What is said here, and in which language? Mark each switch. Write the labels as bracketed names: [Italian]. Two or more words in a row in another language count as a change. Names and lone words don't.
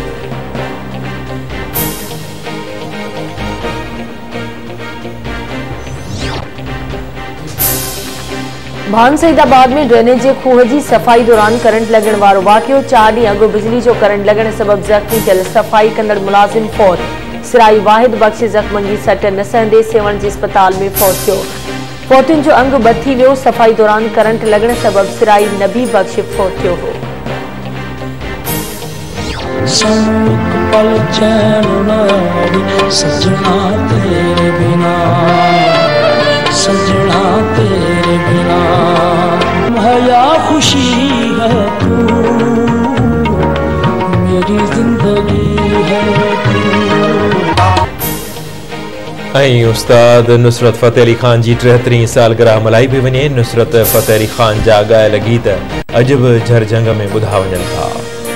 [Sindhi] भान सईदाबाद में ड्रेनेज जे खूह जी सफ़ाई दौरान करंट लॻण वारो वाक़ियो। 4 ॾींहं अॻु बिजली जो करंट लॻण सबबि ज़ख़्मी थियल सफ़ाई कंदड़ मुलाज़िम फौत। सिराई वाहिद बख़्श ज़ख़्मनि जी सट न सहंदे सेवण जे अस्पताल में फौत थियो। फौतियुनि जो अंग बद थी वियो। सफ़ाई दौरान करंट लॻण सबबि सिराई नबी बख़्श फौत थियो हो। [Urdu] سجنا تیرے بنا حیا خوشی ہے تو، میری زندگی ہے تو. [Sindhi] ऐं उस्ताद नुसरत फ़तेह अली ख़ान जी 73 सालगिरह मल्हाई पई वञे। नुसरत फ़तेह अली ख़ान जा ॻायल गीत अॼु बि झरझंग में ॿुधा वञनि था।